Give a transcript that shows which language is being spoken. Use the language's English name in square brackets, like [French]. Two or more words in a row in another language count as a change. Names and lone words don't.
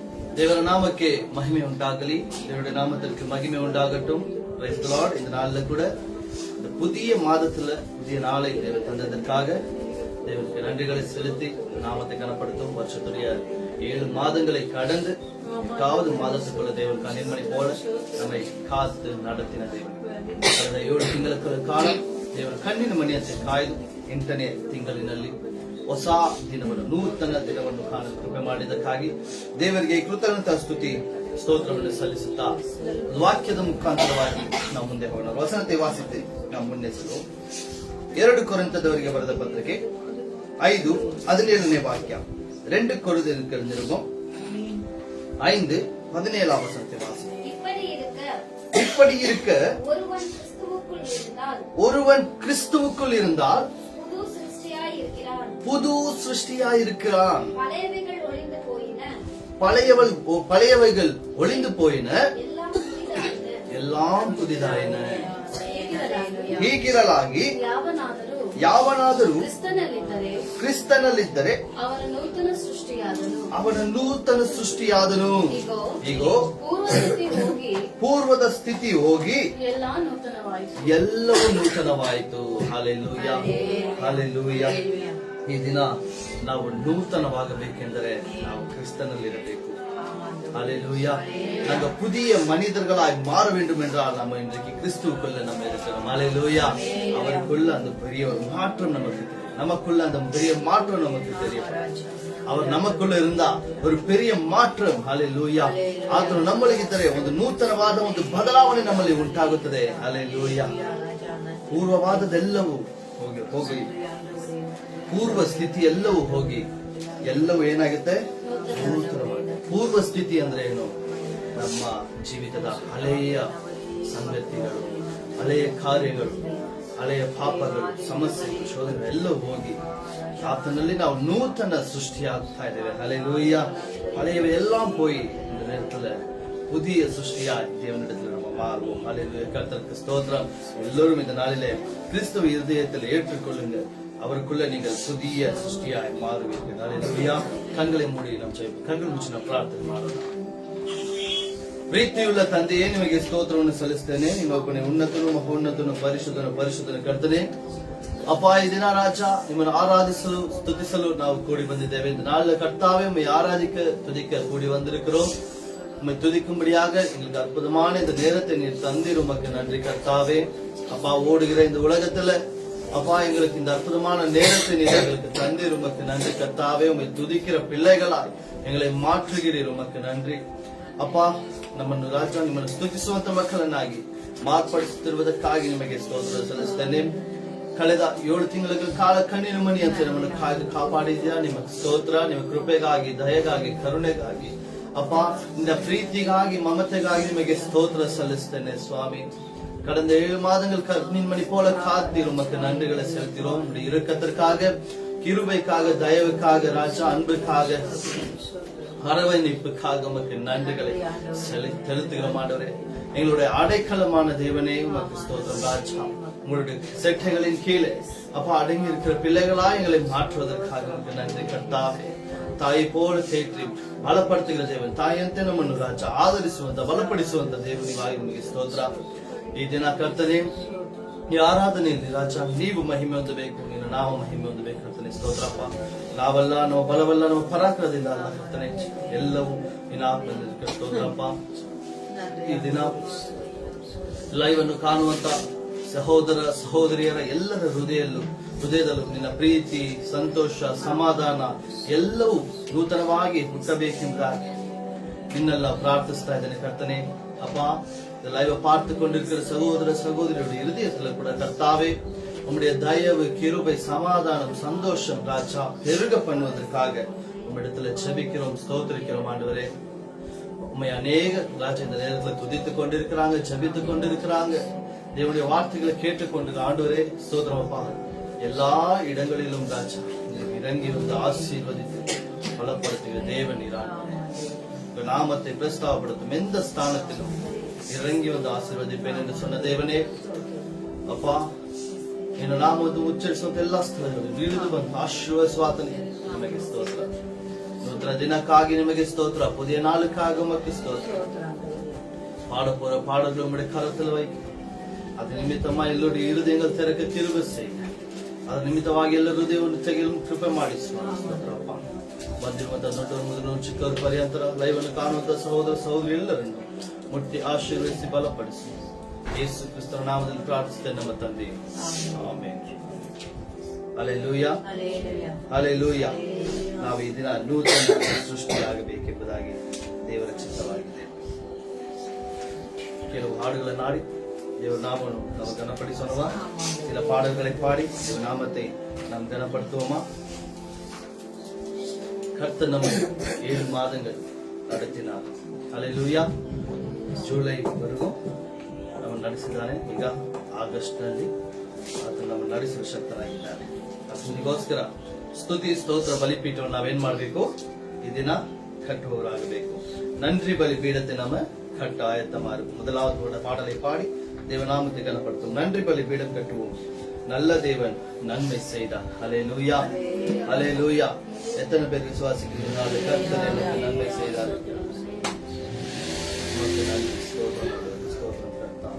[Kannada] ದೇವರ ನಾಮಕ್ಕೆ ಮಹಿಮೆ ಉಂಟಾಗಲಿ. [Tamil] தேவனுடைய நாமத்திற்கு மகிமை உண்டாகட்டும். [English] Praise the Lord. [Tamil] இந்த நாள்ல கூட இந்த புதிய மாதத்துல புதிய நாளை தேவன் தந்ததற்காக தேவனுக்கு நன்றிகளை செலுத்தி நாமத்தை கனப்படுத்தும். வருஷத்துடைய 7 மாதங்களை கடந்து 8வது மாதத்துக்குள்ள தேவன் கண்ணின்மணி போல நம்மை காத்து நடத்தின தேவன். [Kannada] ಕಳೆದ 7 ತಿಂಗಳ ಕಾಲ ದೇವರ ಕಣ್ಣಿನ ಮಣಿಯಂತೆ ಕಾಯ್ದು 8ನೇ ತಿಂಗಳಿನಲ್ಲಿ ಹೊಸ ದಿನವನ್ನು ನೂತನ ದಿನವನ್ನು ಕಾಣಲು ಕೃಪೆ ಮಾಡಿದ್ದಕ್ಕಾಗಿ ದೇವರಿಗೆ ಕೃತಜ್ಞತಾ ಸ್ತುತಿ ಸ್ತೋತ್ರವನ್ನು ಸಲ್ಲಿಸುತ್ತಾ ವಾಕ್ಯದ ಮುಖಾಂತರವಾಗಿ ನಾವು ಮುಂದೆ ಹೋಗೋಣ. ವಸನತೆ ವಾಸಿತೆ ನಾವು ಮುನ್ನೆಸಲು 2 ಕೊರಿಂಥದವರಿಗೆ ಬರೆದ ಪತ್ರಿಕೆ 5:17ನೇ ವಾಕ್ಯ. [Tamil] 2 ಕೊರಿಂಥದವರಿಗೆ நிருபம் 5:17 வசனத்தை வாசி. இப்படி இருக்க ஒருவன் கிறிஸ்துவுக்குள் இருந்தால் புது சிருஷ்டியாயிருக்கிறான். பழையவைகள் ஒளிந்து போயின, எல்லாம் புதிதாயின. [Kannada] ಹೀಗಿರಲಾಗಿ ಯಾವನಾದರೂ ಕ್ರಿಸ್ತನಲ್ಲಿದ್ದರೆ ಅವನ ನೂತನ ಸೃಷ್ಟಿಯಾದನು. ಈಗೋ ಪೂರ್ವದ ಸ್ಥಿತಿ ಹೋಗಿ ಎಲ್ಲವೂ ನೂತನವಾಯಿತು. ಹಲ್ಲೆಲೂಯಾ, ಹಲ್ಲೆಲೂಯಾ. ಈ ದಿನ ನಾವು ನೂತನವಾಗಬೇಕೆಂದರೆ ನಾವು ಕ್ರಿಸ್ತನಲ್ಲಿರಬೇಕು. [Tamil] ஹல்லேலூயா. நாங்க புதிய மனிதர்களாய் மாற வேண்டும் என்றால் நம்ம இன்றைக்கு கிறிஸ்துவுக்குள்ள நம்ம இருக்கிறோம். ஹல்லேலூயா. அவருக்குள்ள அந்த பெரிய மாற்றம் நமக்கு தெரியும். நமக்குள்ள அந்த பெரிய மாற்றம் நமக்கு தெரியும். அவர் நமக்குள்ள இருந்தா ஒரு பெரிய ಮಾತ್ರ. [Kannada] ಹಲ್ಲೇಲೂಯಾ. ಆತನು ನಮ್ಮಲ್ಲಿದ್ದರೆ ಒಂದು ನೂತನವಾದ ಒಂದು ಬದಲಾವಣೆ ನಮ್ಮಲ್ಲಿ ಉಂಟಾಗುತ್ತದೆ. ಹಲ್ಲೇಲೂಯಾ. ಪೂರ್ವವಾದದೆಲ್ಲವೂ ಹೋಗಿ ಪೂರ್ವ ಸ್ಥಿತಿ ಎಲ್ಲವೂ ಹೋಗಿ ಎಲ್ಲವೂ ಏನಾಗುತ್ತೆ? ನೂತನವಾದ. ಪೂರ್ವ ಸ್ಥಿತಿ ಅಂದ್ರೆ ಏನು? ನಮ್ಮ ಜೀವಿತದ ಹಳೆಯ ಸಂಗತಿಗಳು, ಹಳೆಯ ಕಾರ್ಯಗಳು, ಹಳೆಯ ಪಾಪಗಳು, ಸಮಸ್ಯೆಗಳು, ಶೋಧನೆಗಳು ಎಲ್ಲವೂ ಹೋಗಿ ಆತನಲ್ಲಿ ನಾವು ನೂತನ ಸೃಷ್ಟಿಯಾಗ್ತಾ ಇದ್ದೇವೆ. [Tamil] ஹல்லேலூயா. பழையவை எல்லாம் போய் இந்த நேரத்துல புதிய சிருஷ்டியாய் தேவனிடத்தில் நம்ம மாறுவோம். ஹல்லேலூயா. கர்த்தருக்கு ஸ்தோத்திரம். எல்லோரும் இந்த நாளிலே கிறிஸ்துவ இருதயத்தில் ஏற்றுக்கொள்ளுங்க. அவருக்குள்ள நீங்கள் புதிய சிருஷ்டியாய் மாறுவீர்கள். ஹல்லேலூயா. கண்களை மூடி நாம் ಜெபிப்போம். கண்கள் [Kannada] ಮುಚ್ಚಿ ನಾವು ಪ್ರಾರ್ಥನೆ ಮಾಡೋಣ. ಪ್ರೀತಿಯುಳ್ಳ ತಂದೆಯೇ, ನಿಮಗೆ ಸ್ತೋತ್ರವನ್ನು ಸಲ್ಲಿಸ್ತೇನೆ. ನಿಮ್ಮೊಬ್ಬನೇ ಉನ್ನತನು ಮಹೋನ್ನತನು ಪರಿಶುದ್ಧನು ಕರ್ತನೆ. ಅಪ್ಪ, ಈ ದಿನ ರಾಜ ನಿಮ್ಮನ್ನು ಆರಾಧಿಸಲು ಸ್ತುತಿಸಲು ನಾವು ಕೂಡಿ ಬಂದಿದ್ದೇವೆ. [Tamil] இந்த நாள்ல கர்த்தாவே உம்மை ஆராதிக்க துதிக்க கூடி வந்திருக்கிறோம். உம்மை துதிக்கும்படியாக எங்களுக்கு அற்புதமான இந்த நேரத்தை நீர் தந்தீர். உமக்கு நன்றி கர்த்தாவே. அப்பா, ஓடுகிற இந்த உலகத்துல அப்பா எங்களுக்கு இந்த அற்புதமான நேரத்தை நீர் எங்களுக்கு தந்தீர். உமக்கு நன்றி கர்த்தாவே. உம்மை துதிக்கிற பிள்ளைகளாய் எங்களை மாற்றுகிறீர். உமக்கு நன்றி ಅಪ್ಪ. [Kannada] ನಮ್ಮನ್ನು ರಾಜ ನಿಮ್ಮನ್ನು ಸ್ತುತಿಸುವಂತ ಮಕ್ಕಳನ್ನಾಗಿ ಮಾರ್ಪಡಿಸುತ್ತಿರುವುದಕ್ಕಾಗಿ ನಿಮಗೆ ಸ್ತೋತ್ರ ಸಲ್ಲಿಸ್ತೇನೆ. ಕಳೆದ 7 ತಿಂಗಳ ಕಾಲ ಕಣ್ಣಿನ ಮಣಿಯಂತೆ ನಮ್ಮನ್ನು ಕಾಪಾಡಿದ್ಯಾ. ನಿಮ್ಮ ಸ್ತೋತ್ರ. ನಿಮ್ಮ ಕೃಪೆಗಾಗಿ, ದಯೆಗಾಗಿ, ಕರುಣೆಗಾಗಿ ಅಪ್ಪ, ನಿನ್ನ ಪ್ರೀತಿಗಾಗಿ, ಮಮತೆಗಾಗಿ ನಿಮಗೆ ಸ್ತೋತ್ರ ಸಲ್ಲಿಸ್ತೇನೆ சுவாமி. [Tamil] கடந்த 7 மாதங்கள் கண்ணின் மணி போல காத்தீர். உமக்கு நன்றிகளை செலுத்துகிறோம். இரக்கத்திற்காக, கிருபைக்காக, தயவுக்காக, ராஜா அன்புக்காக, அரவணைப்புக்காக உமக்கு நன்றிகளை செலுத்துகிறோம் ஆண்டவரே. எங்களுடைய அடைக்கலமான தேவனே உமக்கு ஸ்தோத்திரம் ராஜா. உங்களுடைய செட்டைகளின் கீழே அப்பா அடங்கி இருக்கிற பிள்ளைகளா எங்களை மாற்றுவதற்காக உமக்கு நன்றி கர்த்தாவே. [Kannada] ತಾಯಿ ಪೋಲ ತೇಟ್ರಿ ಬಲಪಡಿಸುವ ದೇವನ್ ತಾಯಿಯಂತೆ ನಮ್ಮನ್ನು ರಾಜ ಆದರಿಸುವಂತ ಬಲಪಡಿಸುವಂತ ದೇವನಿಗಾಗಿ ನಿಮಗೆ ಸ್ತೋತ್ರ. ಈ ದಿನ ಕರ್ತನೆ, ಈ ಆರಾಧನೆಯಲ್ಲಿ ರಾಜ ನೀವು ಮಹಿಮೆ ಹೊಂದಬೇಕು, ನೀನು ನಾವು ಮಹಿಮೆ ಹೊಂದಬೇಕು ಕರ್ತನೆ. ಸ್ತೋತ್ರಪ್ಪ. ನಾವಲ್ಲ, ನಮ್ಮ ಬಲವಲ್ಲ, ನಮ್ಮ ಪರಾಕ್ರಮದಿಂದ ಅಲ್ಲ ಕರ್ತನೆ, ಎಲ್ಲವೂ ನಿನ್ನ ಆತ್ಮದಲ್ಲಿ ಸ್ತೋತ್ರಪ್ಪ. ಈ ದಿನ ಲೈವ್ ಅನ್ನು ಕಾಣುವಂತ ಸಹೋದರ ಸಹೋದರಿಯರ ಎಲ್ಲರ ಹೃದಯದಲ್ಲೂ ನಿನ್ನ ಪ್ರೀತಿ, ಸಂತೋಷ, ಸಮಾಧಾನ ಎಲ್ಲವೂ ನೂತನವಾಗಿ ಹುಟ್ಟಬೇಕೆಂಬುದಾಗಿ ನಿನ್ನೆಲ್ಲ ಪ್ರಾರ್ಥಿಸ್ತಾ ಇದ್ದೇನೆ ಕರ್ತನೆ. [Tamil] ಅಪ್ಪ, ಲೈವ್ பார்த்துக்கொண்டிருக்கிற சகோதர சகோதரியுடைய இருதயத்தில் கூட கர்த்தாவே உம்முடைய தயவு, கிருபை, சமாதானம், சந்தோஷம் ராஜா பெருக பண்ணுவதற்காக உம்மிடத்துல ஜெபிக்கிறோம், ஸ்தோத்திரிக்கிறோம் ஆண்டவரே. உம்மை அநேக ராஜா இந்த நேரத்தில் துதித்துக் கொண்டிருக்கிறாங்க, ஜெபித்துக் கொண்டிருக்கிறாங்க, தேவனுடைய வார்த்தைகளை கேட்டுக்கொண்டு ஆண்டவரே ஸ்தோத்திரமப்பா. எல்லா இடங்களிலும் ராஜா இறங்கி வந்து ஆசீர்வதித்து பலப்படுத்துகிற தேவன் நீரான். நாமத்தை பிரஸ்தாபப்படுத்தும் எந்த ஸ்தானத்திலும் இறங்கி வந்து ಆಶೀರ್ವದಿப்பேன் என்று சொன்ன தேவனே அப்பா, [Kannada] ನಿನ್ನ ನಾಮವನ್ನು ಉಚ್ಚರಿಸುವಂತ ಎಲ್ಲಾ ಸ್ಥಳಗಳಲ್ಲಿ ಇಳಿದು ಬಂದು ಆಶೀರ್ವದಿಸುವಾತನೇ ನಿಮಗೆ ಸ್ತೋತ್ರ. ಸ್ತೋತ್ರ, ದಿನಕ್ಕಾಗಿ ನಿಮಗೆ ಸ್ತೋತ್ರ, [Tamil] புதிய நாளுக்காக உமக்கு ஸ்தோத்திரம். பாட போற பாடல்கள் உம்முடைய கரத்தில் வைக்க, அது நிமித்தமா எல்லோருடைய இருதயங்கள் திறக்க கிருபை செய்ய, [Kannada] ಅದು ನಿಮಿತ್ತವಾಗಿ ಎಲ್ಲ ಹೃದಯವನ್ನು ತೆಗೆಯಲು ಕೃಪೆ ಮಾಡಿ ಸ್ತೋತ್ರಪ್ಪ. ಬಂದಿರುವಂತಹ ದೊಡ್ಡವರು ಮೊದಲು ಚಿಕ್ಕವರು ಪರ್ಯಂತರ ಲೈವ್ ಅನ್ನು ಕಾಣುವಂತಹ ಸಹೋದರ ಸಹೋದರಿ ಎಲ್ಲರನ್ನು ಮುಟ್ಟಿ ಆಶೀರ್ವದಿಸಿ ಬಲಪಡಿಸಿ ಯೇಸು ಕ್ರಿಸ್ತನ ನಾಮದಲ್ಲಿ ಪ್ರಾರ್ಥಿಸುತ್ತೇನೆ ನಮ್ಮ ತಂದೆ, ಆಮೆನ್. ಹಲ್ಲೆಲೂಯಾ, ಹಲ್ಲೆಲೂಯಾ. ನಾವು ಈ ದಿನ ನೂತನ ಸೃಷ್ಟಿಯಾಗಬೇಕೆಂಬುದಾಗಿ ದೇವರ ಚಿತ್ತವಾಗಿದೆ. ಕೆಲವು ಹಾಡುಗಳನ್ನು ಹಾಡಿ ದೇವರ நாமವನ್ನು ನಾವು கனப்படுத்துவோமா? [Tamil] சில பாடல்களை பாடி தேவ நாமத்தை நாம் கனப்படுத்துவோமா? கர்த்தர் நம்மை 7 மாதங்கள் ನಡೆಸಿனார். [Kannada] ಹಲ್ಲೆಲೂಯಾ. ಜುಲೈ ವರೆಗೂ ನಮ್ಮ ನಡೆಸಿದ್ದಾನೆ. ಈಗ ಆಗಸ್ಟ್ ನಲ್ಲಿ ಆತ ನಮ್ಮ ನಡೆಸುವ ಶಕ್ತನಾಗಿದ್ದಾನೆ. ಅದಕ್ಕೋಸ್ಕರ ಸ್ತುತಿ ಸ್ತೋತ್ರ ಬಲಿಪೀಠವನ್ನು ನಾವೇನ್ ಮಾಡಬೇಕು? ಈ ದಿನ ಕಟ್ಟುವವರಾಗಬೇಕು. [Tamil] நன்றி பலிபீடத்தை நம்ம கட்ட ஆயத்தமா இருக்கும். முதலாவது பாடலை பாடி தேவநாமத்தை கனப்படுத்தும். நன்றி பலிபீடம் கட்டுவோம். நல்ல தேவன் நன்மை செய்தார். ஹல்லேலூயா, ஹல்லேலூயா. எத்தனை பேர் விசுவாசிக்கிறீர்கள்? கர்த்தர் எனக்கு நன்மை செய்தார். ஸ்தோத்திரம் கர்த்தாவே.